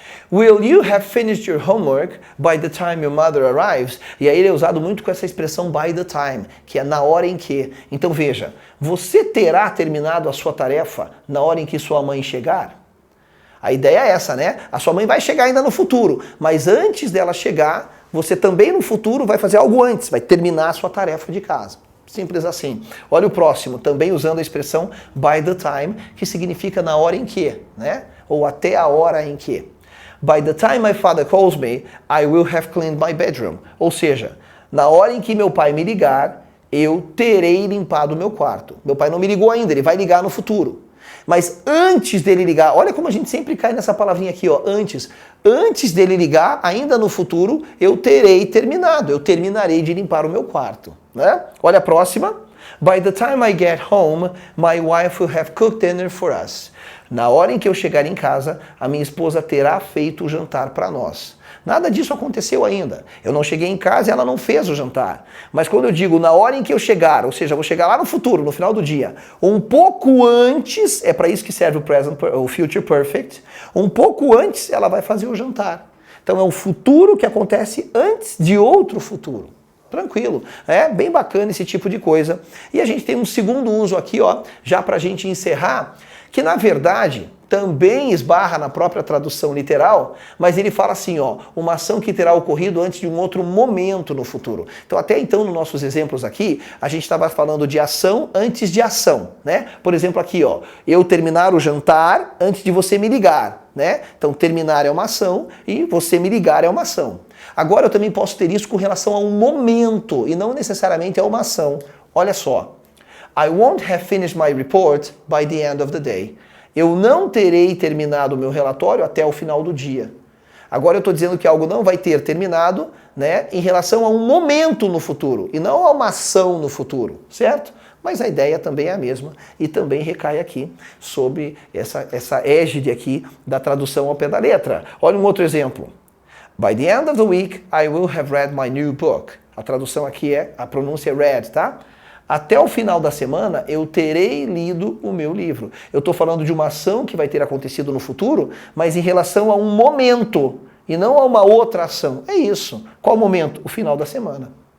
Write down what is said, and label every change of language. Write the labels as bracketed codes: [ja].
[en] Will you have finished your homework by the time your mother arrives? [pt] E aí ele é usado muito com essa expressão by the time, que é na hora em que. Então veja, você terá terminado a sua tarefa na hora em que sua mãe chegar? A ideia é essa, né? A sua mãe vai chegar ainda no futuro, mas antes dela chegar, você também no futuro vai fazer algo antes, vai terminar a sua tarefa de casa. Simples assim. Olha o próximo, também usando a expressão by the time, que significa na hora em que, né? Ou até a hora em que. [en] By the time my father calls me, I will have cleaned my bedroom. [pt] Ou seja, na hora em que meu pai me ligar, eu terei limpado o meu quarto. Meu pai não me ligou ainda, ele vai ligar no futuro. Mas antes dele ligar, olha como a gente sempre cai nessa palavrinha aqui, ó, antes. Antes dele ligar, ainda no futuro, eu terei terminado, eu terminarei de limpar o meu quarto, né? Olha a próxima. [en] By the time I get home, my wife will have cooked dinner for us. [pt] Na hora em que eu chegar em casa, a minha esposa terá feito o jantar para nós. Nada disso aconteceu ainda. Eu não cheguei em casa e ela não fez o jantar. Mas quando eu digo na hora em que eu chegar, ou seja, eu vou chegar lá no futuro, no final do dia, um pouco antes, é para isso que serve o Future Perfect, um pouco antes ela vai fazer o jantar. Então é um futuro que acontece antes de outro futuro. Tranquilo, é bem bacana esse tipo de coisa. E a gente tem um segundo uso aqui, ó, já para a gente encerrar, que na verdade também esbarra na própria tradução literal, mas ele fala assim, ó, uma ação que terá ocorrido antes de um outro momento no futuro. Então até então nos nossos exemplos aqui, a gente estava falando de ação antes de ação, né? Por exemplo aqui, ó, eu terminar o jantar antes de você me ligar, né? Então terminar é uma ação e você me ligar é uma ação. Agora eu também posso ter isso com relação a um momento e não necessariamente a uma ação. Olha só. [en] I won't have finished my report by the end of the day. [pt] Eu não terei terminado o meu relatório até o final do dia. Agora eu estou dizendo que algo não vai ter terminado, né, em relação a um momento no futuro e não a uma ação no futuro, certo? Mas a ideia também é a mesma e também recai aqui sobre essa égide aqui da tradução ao pé da letra. Olha um outro exemplo. [en] By the end of the week, I will have read my new book. [pt] A tradução aqui a pronúncia é read, tá? Até o final da semana, eu terei lido o meu livro. Eu estou falando de uma ação que vai ter acontecido no futuro, mas em relação a um momento, e não a uma outra ação. É isso. Qual momento? O final da semana.